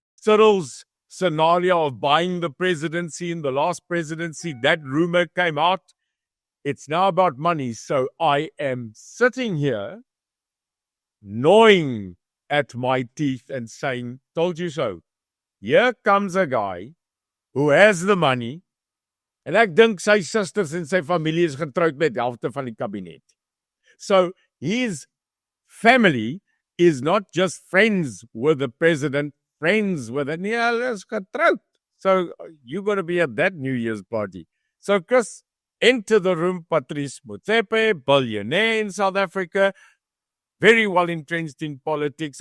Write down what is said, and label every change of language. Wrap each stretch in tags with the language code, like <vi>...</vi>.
<en>Cyril's scenario of buying the presidency in the last presidency, that rumor came out. It's now about money. So I am sitting here gnawing at my teeth and saying, told you so. Here comes a guy who has the money.</en> <af>En ek dink sy sisters en sy familie is getroud met helfte van die kabinet.</af> <en>So his family is not just friends with the president, friends with it. Yeah,</en> <af>is getroud.</af> <en>So you're going to be at that New Year's party. So Chris, enter the room, Patrice Motsepe, billionaire in South Africa, very well entrenched in politics.</en>